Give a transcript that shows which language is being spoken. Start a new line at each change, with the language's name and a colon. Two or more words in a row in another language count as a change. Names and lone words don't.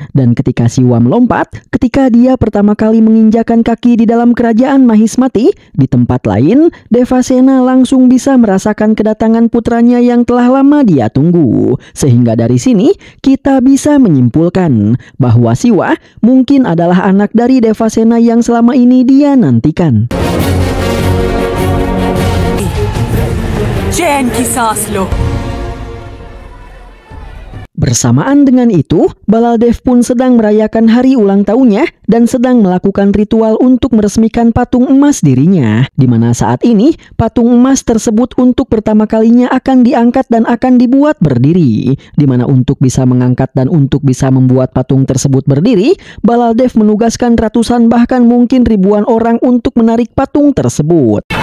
Indonesian: Dan ketika Siwa melompat, ketika dia pertama kali menginjakan kaki di dalam kerajaan Mahismati, di tempat lain, Devasena langsung bisa merasakan kedatangan putranya yang telah lama dia tunggu. Sehingga dari sini, kita bisa menyimpulkan bahwa Siwa mungkin adalah anak dari Devasena yang selama ini dia nantikan.
Hindi: चैन की सांस लो।
Indonesian: Bersamaan dengan itu, Baladev pun sedang merayakan hari ulang tahunnya dan sedang melakukan ritual untuk meresmikan patung emas dirinya, di mana saat ini patung emas tersebut untuk pertama kalinya akan diangkat dan akan dibuat berdiri, di mana untuk bisa mengangkat dan untuk bisa membuat patung tersebut berdiri, Baladev menugaskan ratusan bahkan mungkin ribuan orang untuk menarik patung tersebut.